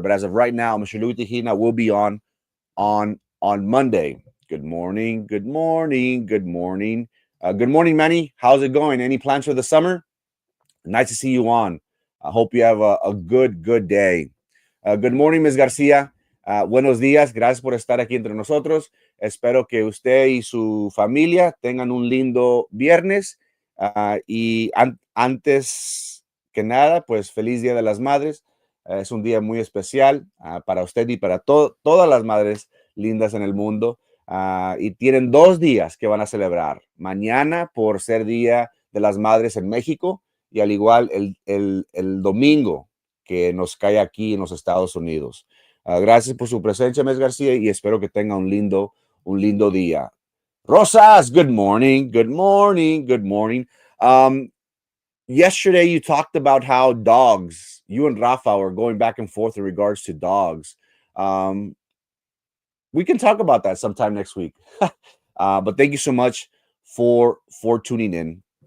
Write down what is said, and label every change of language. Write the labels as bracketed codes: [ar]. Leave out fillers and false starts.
[en] But as of right now, Mr. Louis Tijerina will be on Monday. Good morning, good morning, good morning. Good morning, Manny. How's it going? Any plans for the summer? Nice to see you on. I hope you have a good day. Good morning, Ms. Garcia. [es] Buenos días. Gracias por estar aquí entre nosotros. Espero que usted y su familia tengan un lindo viernes. Y antes que nada, pues feliz Día de las Madres. Es un día muy especial para usted y para todas las madres lindas en el mundo. Y tienen 2 días que van a celebrar. Mañana por ser Día de las Madres en México, y al igual el domingo que nos cae aquí en los Estados Unidos. Gracias por su presencia, Ms. García, y espero que tenga un lindo día. [en] Rosas, good morning, good morning, good morning. Yesterday you talked about how dogs, you and Rafa were going back and forth in regards to dogs. We can talk about that sometime next week. But thank you so much for tuning in.